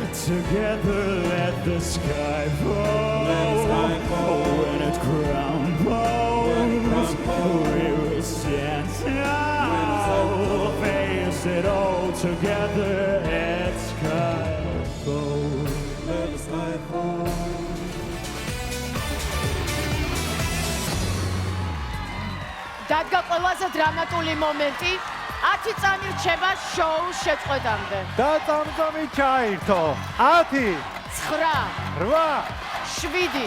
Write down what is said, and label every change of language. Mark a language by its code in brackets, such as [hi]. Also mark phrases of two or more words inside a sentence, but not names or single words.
[en] together let the sky fall. When it crumbles, we will stand tall. Face it all together at skyfall. Let the sky fall. [ka] დადგა ყველაზე დრამატული მომენტი. 10 წამი რჩება შოუს შეწყვეტამდე. და წამწამი ჩაირთო. 10, 9, 8, 7,